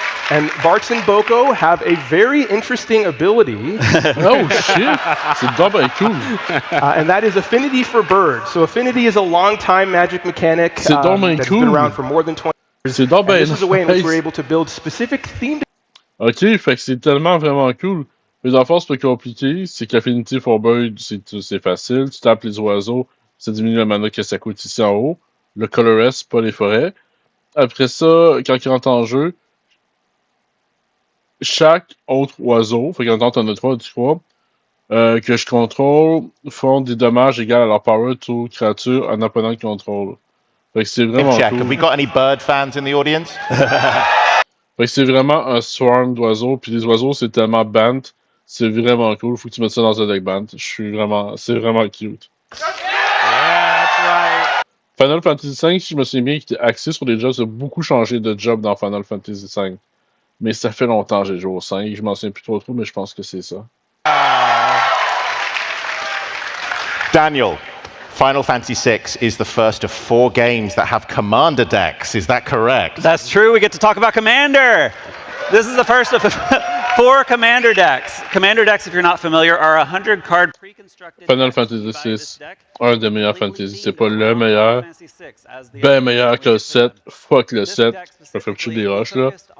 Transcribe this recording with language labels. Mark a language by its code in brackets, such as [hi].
[en] And Bartz and Boko have a very interesting ability. Oh shit! [fr] C'est double cool. [en] And that is Affinity for Birds. So Affinity is a long-time Magic mechanic that's been around for more than 20 [fr] C'est donc bien [en] this is a way in which we're able to build specific themed. [fr] Ok, fait que c'est tellement vraiment cool. Mais en fait, c'est pas compliqué. C'est qu'Affinity for Bird, c'est facile. Tu tapes les oiseaux, ça diminue le mana que ça coûte ici en haut. Le Colorless, c'est pas les forêts. Après ça, quand il rentre en jeu, chaque autre oiseau, fait qu'en tant que neutre, tu crois, que je contrôle, font des dommages égaux à leur power to créature un opponent qui contrôle. Fait que c'est vraiment cool. [en] Have we got any bird fans in the audience? [fr] Fait que c'est vraiment un swarm d'oiseaux, puis les oiseaux, c'est tellement band, c'est vraiment cool. Faut que tu mettes ça dans un deck band. C'est vraiment cute. [en] Yeah, that's right. [fr] Final Fantasy V, si je me souviens bien, qui était axé sur les jobs, ça a beaucoup changé de job dans Final Fantasy V. Mais ça fait longtemps que j'ai joué au 5, je m'en souviens plus trop, mais je pense que c'est ça. [en] Daniel, Final Fantasy VI is the first of 4 games that have Commander decks. Is that correct? That's true. We get to talk about Commander. This is the first of 4 Commander decks. Commander decks, if you're not familiar, are 100-card pre-constructed. [fr] Final Fantasy VI, un des meilleurs fantasy. C'est pas le meilleur. Ben meilleur que le 7. Fuck le 7. Je me fais petit des roches, là.